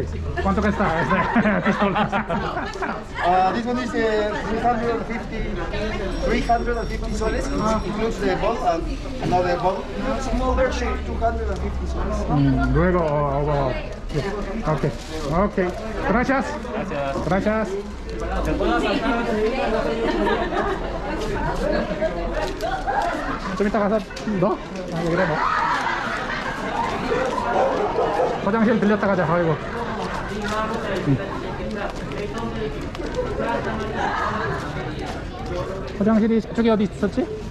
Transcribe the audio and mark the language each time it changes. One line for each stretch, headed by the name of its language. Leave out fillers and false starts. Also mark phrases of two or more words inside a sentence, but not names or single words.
Spanish: ¿Cuánto cuesta esta pistola?
English: This one is 350 soles. It includes the ball and another ball. Small version, 250 soles.
Spanish: Luego, okay. Gracias.
Korean: 좀 이따 가서 넣어? 여기다 넣어. 화장실 들렸다 가자. 아이고. 화장실이 저쪽에 어디 있었지?